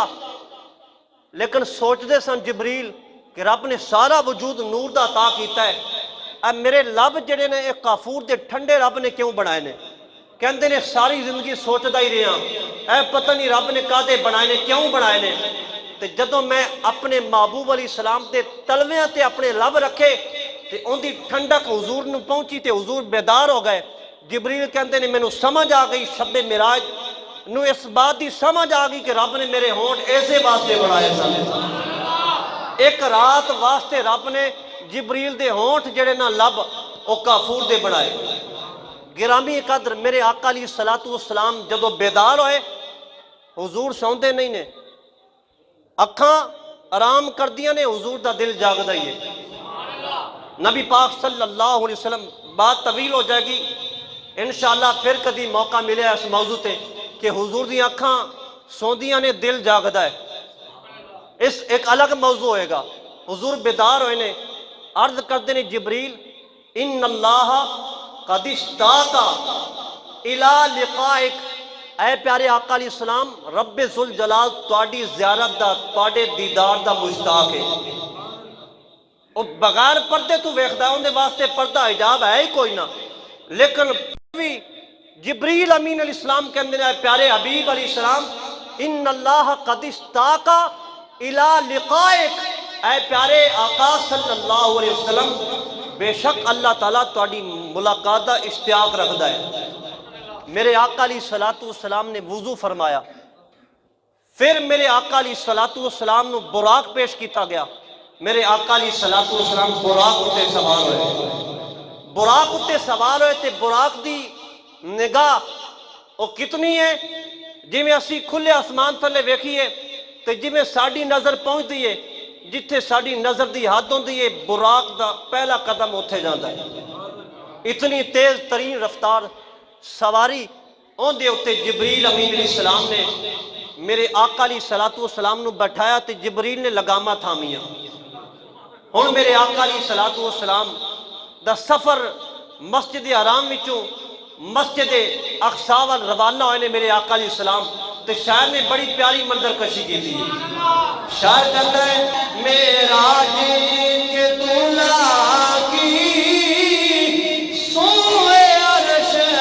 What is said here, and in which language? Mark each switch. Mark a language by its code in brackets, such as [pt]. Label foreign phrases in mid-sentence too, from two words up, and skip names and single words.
[pa] لیکن سوچ دے سن جبریل کہ رب نے سارا وجود نور دا عطا کیتا ہے، اے میرے لب جڑے نے ایک کافور دے ٹھنڈے رب نے کیوں بنائے نے؟ کہندے نے ساری زندگی سوچدا ہی رہا اے پتہ نہیں رب نے کادے بنائے نے کیوں بنائے نے تے جدوں میں اپنے محبوب [ar] علیہ السلام [pa] تے تلویاں تے اپنے لب رکھے تے ان دی ٹھنڈک حضور نو پہنچی تے حضور بیدار ہو گئے جبریل کہندے نے مینوں سمجھ آ گئی شب معراج نو اس بات دی سمجھ آ گئی کہ رب نے میرے ہونٹ ایسے واسطے بنائے سن ایک رات واسطے رب نے جبریل دے ہونٹ جڑے نا لب او کافور دے بنائے گرامی قدر میرے آقا [ar] علیہ السلام [pa] جدو بیدار ہوئے حضور سوندے نہیں نے اکھاں آرام کر دیا نے حضور دا دل جاگدا ہی ہے نبی پاک [ar] صلی اللہ علیہ وسلم [ur] بات طویل ہو جائے گی [pa] انشاءاللہ پھر کدی موقع ملے اس موضوع تے کہ حضور دی اکھاں سوندیاں نے دل جاگدا ہے اس ایک الگ موضوع ہوئے گا حضور بیدار ہوئے نے عرض کردے نے جبریل [ar] ان اللہ قد اشتاق الی لقائک [pa] اے پیارے آقا [ar] علیہ السلام [pa] رب ذوالجلال تواڈی زیارت دا تواڈے دیدار دا مشتاق ہے او بغیر پردے تو ویکھدا ہے اون دے واسطے پردہ حجاب ہے ہی کوئی نہ لیکن بھی جبریل امین [ar] علیہ السلام [pa] کہندے نے پیارے حبیب [ar] علیہ السلام ان اللہ قد اشتاق الی لقائک [pa] اے پیارے آقا [ar] صلی اللہ علیہ وسلم [pa] بے شک اللہ تعالیٰ تواڈی ملاقات دا اشتیاق رکھدا ہے میرے آقا [ar] علیہ السلام [pa] نے وضو فرمایا پھر میرے آقا [ar] علیہ السلام [pa] نو براق پیش کیتا گیا میرے آقا [ar] علیہ السلام [pa] براق اتے سوار ہوئے تے براق دی نگاہ او کتنی ہے جی میں اسی کھلے آسمان تھلے ویکھیے تے جی میں ساڑی نظر پہنچ دیئے جتھے ساڑی نظر دی حد ہوندی ہے براق دا پہلا قدم اتھے جاندا ہے اتنی تیز ترین رفتار سواری اون دے اتے جبریل امین [ar] علیہ السلام [pa] نے میرے آقا [ar] علیہ السلام [pa] نو بٹھایا تے جبریل نے لگامہ تھامیا ہن میرے آقا [ar] علیہ السلام [pa] دا سفر مسجد حرام وچوں مسجد اقصی وال روانہ ہوئے نے میرے آقا [ar] علیہ السلام [pa] تے [ur] شاعر نے بڑی پیاری منظر کشی کی تھی شاعر کہتا ہے معراج کے دلہا کی سوئے عرش